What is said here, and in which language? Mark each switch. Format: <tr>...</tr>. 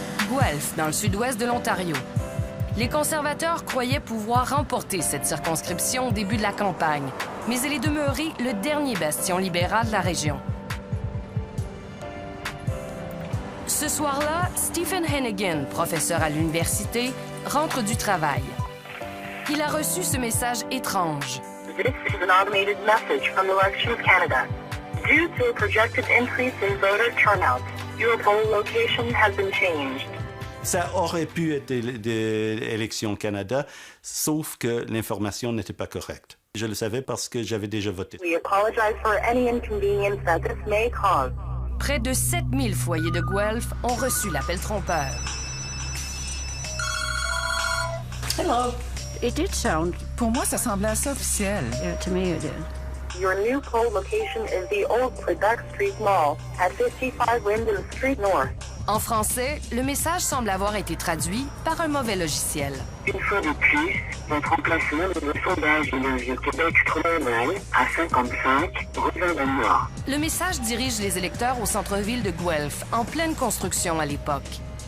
<fr>Guelph, dans le sud-ouest de l'Ontario. Les conservateurs croyaient pouvoir remporter cette circonscription au début de la campagne, mais elle est demeurée le dernier bastion libéral de la région. Ce soir-là, Stephen Hennigan, professeur à l'université, rentre du travail. Il a reçu ce message étrange.</fr> <en>This is an automated message from Elections Canada. Due to a projected increase in voter turnout, your poll location has been changed.</en> <fr>Ça aurait pu être l'Élection Canada, sauf que l'information n'était pas correcte. Je le savais parce que j'avais déjà voté.</fr> <en>We apologize for any inconvenience that this may cause.</en> <fr>Près de 7000 foyers de Guelph ont reçu l'appel trompeur.</fr> <en>Hello. It did sound.</en> <fr>Pour moi, ça semblait assez officiel.</fr> <en>Yeah, to me it did. Your new poll location is the old Quebec Street Mall at 55 Linden Street North.</en> <fr>En français, le message semble avoir été traduit par un mauvais logiciel. Une fois de plus, votre emplacement dans le sondage de la Vieux-Québec Stromal à 55, Rouen-Nord. Le message dirige les électeurs au centre-ville de Guelph, en pleine construction à l'époque.</fr>